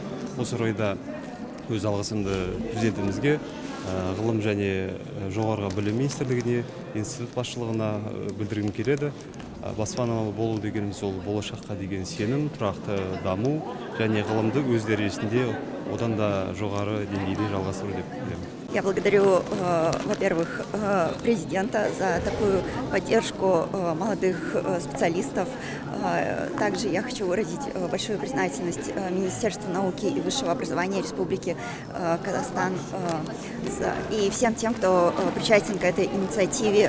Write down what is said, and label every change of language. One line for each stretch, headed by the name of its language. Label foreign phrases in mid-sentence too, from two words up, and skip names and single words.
Kazakh: Осы орайда өз алғысымды президентімізге, ғылым және жоғарғы білім министрлігіне, институт басшылығына білдіргім келеді. Баспаналы болу дегеніміз ол болашаққа деген сенім, тұрақты даму және ғылымды өз дәрежесінде одан да жоғары деңгейде жалғастыру деп білемін.
Russian: Я благодарю, во-первых, президента за такую поддержку молодых специалистов. Также я хочу выразить большую признательность Министерству науки и высшего образования Республики Казахстан и всем тем, кто причастен к этой инициативе.